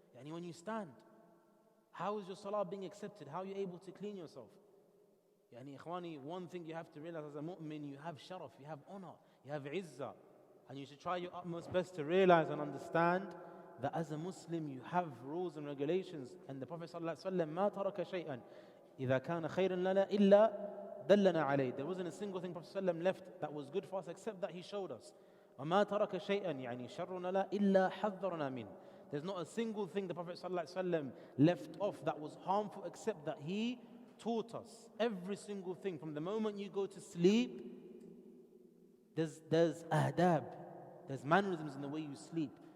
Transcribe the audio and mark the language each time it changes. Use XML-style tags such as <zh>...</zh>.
<en>When you stand, how is your salah being accepted? How are you able to clean yourself? Ikhwani, one thing you have to realize as a mu'min, you have sharaf, you have honor, you have izzah. And you should try your utmost best to realize and understand that as a Muslim you have rules and regulations. And the Prophet ﷺ,</en> <ar>مَا تَرَكَ شَيْئًا إِذَا كَانَ خَيْرًا لَنَا إِلَّا دَلَّنَا عَلَيْهِ.</ar> <en>There wasn't a single thing Prophet ﷺ left that was good for us except that he showed us.</en> <ar>وَمَا تَرَكَ شَيْئًا شَرٌّ لَنَا إِلَّا حَذَّرْنَا مِنْهِ.</ar> <en>There's not a single thing the Prophet ﷺ left off that was harmful except that he taught us. Every single thing, from the moment you go to sleep, there's adab, there's mannerisms in the way you sleep.</en>